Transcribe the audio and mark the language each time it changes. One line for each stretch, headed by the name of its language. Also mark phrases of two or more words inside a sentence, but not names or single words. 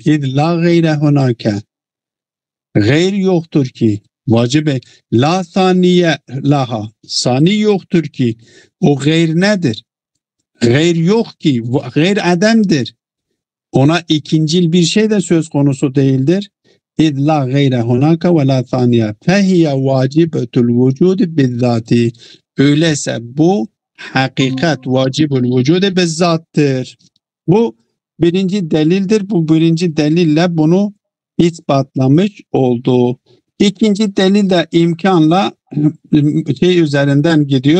Arabic: لا غير هناك.
Turkish: Gayr yoktur ki.
Arabic: واجبة لا ثانية لها.
Turkish: Sani yoktur ki. O gayr nedir? Gayr yok ki. Gayr ademdir. Ona ikincil bir şey de söz konusu değildir.
Arabic: اِذْ لَا غَيْرَ هُنَاكَ وَلَا ثَانِيَةً فَهِيَ وَاجِبَةُ الْوُجُودِ بِالذَّاتِ.
Turkish: Öyleyse bu hakikat vacibül vücude bizzattır. Bu birinci delildir. Bu birinci delille bunu ispatlamış oldu. İkinci delil de imkanla üzerinden gidiyor.